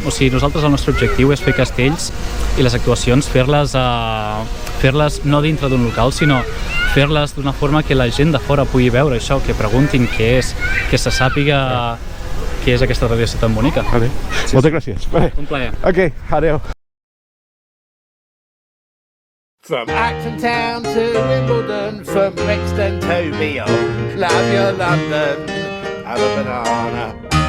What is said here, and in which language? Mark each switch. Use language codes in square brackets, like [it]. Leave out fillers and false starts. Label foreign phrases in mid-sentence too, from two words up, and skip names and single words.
[ca] O sigui, nosaltres el nostre objectiu és fer castells i les actuacions fer-les no dintre d'un local, sinó fer-les d'una forma que la gent de fora pugui veure això, que preguntin què és, que se sàpiga què és aquesta tradició tan bonica. Vale. Moltes gràcies. Vale. Un plaer. Ok, adeu. [en] From Acton Town to Wimbledon, from Brixton to beyond. Love your London, have a banana.